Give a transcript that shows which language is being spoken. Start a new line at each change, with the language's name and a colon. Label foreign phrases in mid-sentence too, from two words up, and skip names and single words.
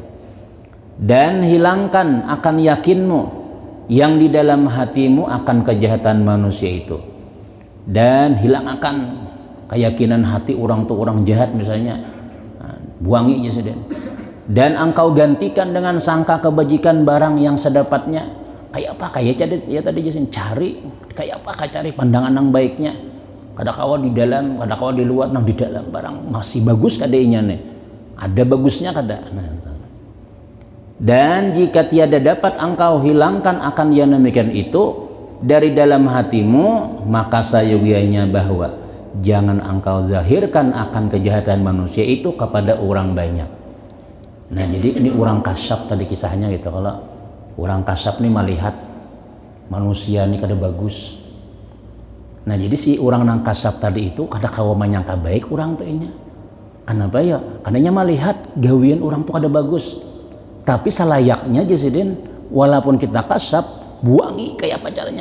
Malay: Dan hilangkan akan yakinmu yang di dalam hatimu akan kejahatan manusia itu, dan hilang akan keyakinan hati orang tuh orang jahat misalnya,
Banjar: buangi aja sudah.
Malay: Dan engkau gantikan dengan sangka kebajikan barang yang sedapatnya.
Banjar: Kayak apa? Kayak ya tadi jasin cari kayak apa? Kayak cari pandangan yang baiknya. Kada kawa di dalam, kada kawa di luar, nang di dalam barang masih bagus kadainya nih. Ada bagusnya kada. Nah,
Malay: dan jika tiada dapat engkau hilangkan akan yang demikian itu dari dalam hatimu, maka sayogianya bahwa jangan engkau zahirkan akan kejahatan manusia itu kepada orang banyak.
Banjar: Nah jadi ini orang kasap tadi kisahnya gitu. Kalau orang kasap nih melihat manusia ini kada bagus. Nah jadi si orang nang kasap tadi itu kada kawa menyangka baik orang tuh inya. Kenapa ya? Karena nya melihat gawian orang tuh kada bagus. Tapi selayaknya Jasidin, walaupun kita kasap, buangi kayak apa caranya.